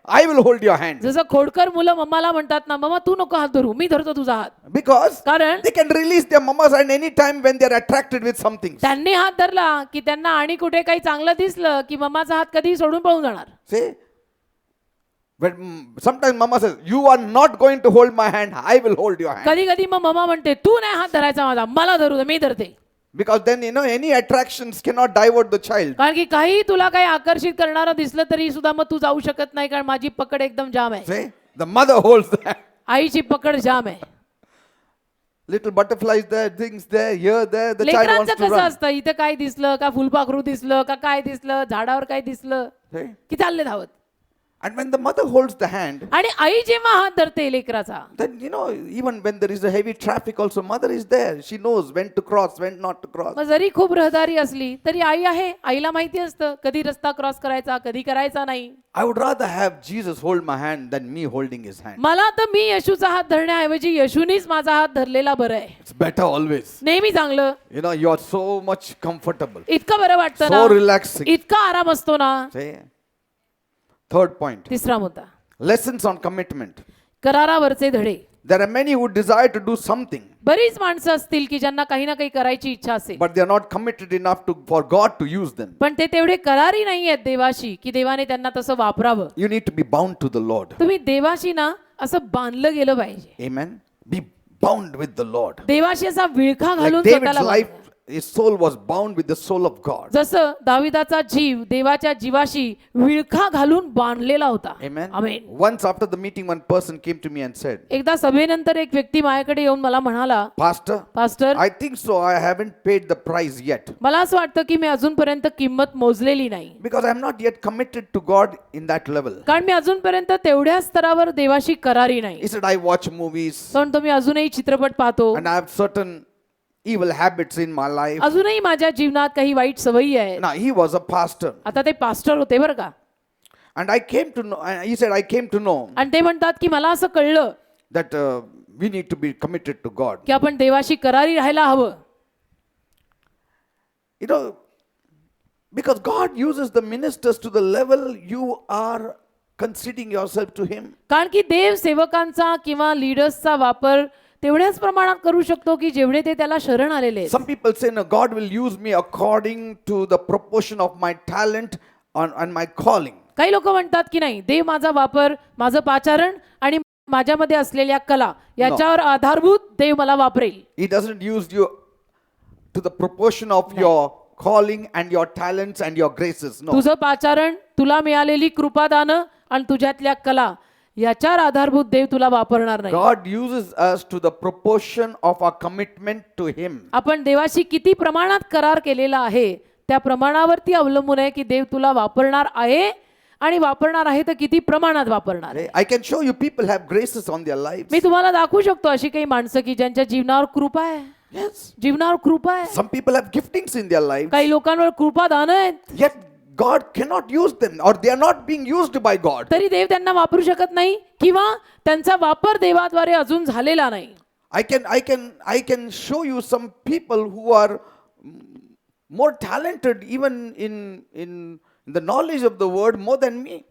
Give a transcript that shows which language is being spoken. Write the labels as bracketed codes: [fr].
[en] I will hold your hand. [mr] जसं खोडकर मुलं मम्माला म्हणतात ना मम्मा तू नको हात धरू मी धरतो तुझा हात. [en] Because [mr] कारण [en] they can release their mama's hand anytime when they are attracted with something. [mr] त्यांनी हात धरला की त्यांना आणि कुठे काही चांगलं दिसलं की मम्माचा हात कधी सोडून पळून जाणार. [en] See? But sometimes mama says, you are not going to hold my hand. I will hold your hand. [mr] कधी कधी मग मम्मा म्हणते तू नाही हात धरायचा माझा मला धरू दे मी धरते. [en] Because then, any attractions cannot divert the child. [mr] कारण की काही तुला काही आकर्षित करणारं दिसलं तरी सुद्धा मग तू जाऊ शकत नाही कारण माझी पकड एकदम जाम आहे. [en] See? The mother holds the hand. [mr] आईची पकड जाम आहे. [en] Little butterflies there, things there, here, there. The child wants [mr] लेकरांचं [en] to [mr] कसं [en] run. [mr] असतं इथं काय दिसलं का फुलपाखरू दिसलं का काय दिसलं झाडावर काय दिसलं [en] See? [mr] की चालले धावत. [en] And when the mother holds the hand, [mr] आणि आई जेव्हा हात धरते लेकराचा [en] then, even when there is a heavy traffic also, mother is there. She knows when to cross, when not to cross. [mr] मग जरी खूप रहदारी असली तरी आई आहे आईला माहिती असतं कधी रस्ता क्रॉस करायचा कधी करायचा नाही. [en] I would rather have Jesus hold my hand than me holding his hand. [mr] मला तर मी येशूचा हात धरण्याऐवजी येशूनीच माझा हात धरलेला बरं आहे. [en] It's better always. [mr] नेहमी चांगलं. [en] You are so much comfortable. [mr] इतकं बरं वाटतं [en] So [mr] ना [en] relaxing. [mr] इतका आराम असतो ना. [en] See? Third point. [mr] तिसरा मुद्दा [en] Lessons on commitment. [mr] करारावरचे धडे. [en] There are many who desire to do something, [mr] बरीच माणसं असतील की ज्यांना काही ना काही करायची इच्छा असेल [en] but they are not committed enough for God to use them. [mr] पण ते तेवढे करारी नाही आहेत देवाशी की देवाने त्यांना तसं वापरावं. [en] You need to be bound to the Lord. [mr] तुम्ही देवाशी ना असं बांधलं गेलं पाहिजे. [en] Amen. Be bound with the Lord. [mr] देवाशी असा विळखा [en] Like [mr] घालून [en] David's [mr] स्वतःला [en] life, [mr] बांधलं. [en] his soul was bound with the soul of God. [mr] जसं दाविदाचा जीव देवाच्या जीवाशी विळखा घालून बांधलेला होता. [en] Amen. [mr] Amen. [en] Once after the meeting, one person came to me and said, [mr] एकदा सभेनंतर एक व्यक्ती माझ्याकडे येऊन मला म्हणाला [en] Pastor, [mr] pastor [en] I think so. I haven't paid the price yet [mr] मला असं वाटतं की मी अजूनपर्यंत किंमत मोजलेली नाही [en] because I'm not yet committed to God in that level. [mr] कारण मी अजूनपर्यंत तेवढ्या स्तरावर देवाशी करारी नाही. [en] He said, I watch movies [mr] पण तुम्ही अजूनही चित्रपट पाहतो [en] and I have certain evil habits in my life. [mr] अजूनही माझ्या जीवनात काही वाईट सवयी आहेत. [en] Now, he was a pastor. [mr] आता ते पास्टर होते बरं का. [en] And I came to know, and he said, I came to know [mr] आणि ते म्हणतात की मला असं कळलं [en] that we need to be committed to God. [mr] की आपण देवाशी करारी राहायला हवं. [en] Because God uses the ministers to the level you are conceding yourself to Him. [mr] कारण की देव सेवकांचा किंवा लीडर्सचा वापर तेवढ्याच प्रमाणात करू शकतो की जेवढे ते त्याला शरण आलेले आहेत. [en] Some people say, no, God will use me according to the proportion of my talent and my calling. [mr] काही लोक म्हणतात की नाही देव माझा वापर माझं पाचारण आणि माझ्यामध्ये असलेल्या कला याच्यावर आधारभूत देव मला वापरेल. [en] He doesn't use you to the proportion of your calling and your talents and your graces. No. [mr] तुझं पाचारण तुला मिळालेली कृपादानं आणि तुझ्यातल्या कला याच्यावर आधारभूत देव तुला वापरणार नाही. [en] God uses us to the proportion of our commitment to Him. [mr] आपण देवाशी किती प्रमाणात करार केलेला आहे त्या प्रमाणावरती अवलंबून आहे की देव तुला वापरणार आहे आणि वापरणार आहे तर किती प्रमाणात वापरणार आहे. [en] I can show you people have graces on their lives. [mr] मी तुम्हाला दाखवू शकतो अशी काही माणसं की ज्यांच्या जीवनावर कृपा आहे. [en] Yes. [mr] जीवनावर कृपा आहे. [en] Some people have giftings in their lives. [mr] काही लोकांवर कृपा दान आहेत. [en] Yet God cannot use them or they are not being used by God. [mr] तरी देव त्यांना वापरू शकत नाही किंवा त्यांचा वापर देवाद्वारे अजून झालेला नाही. [en] I can show you some people who are more talented even in the knowledge of the word more than me.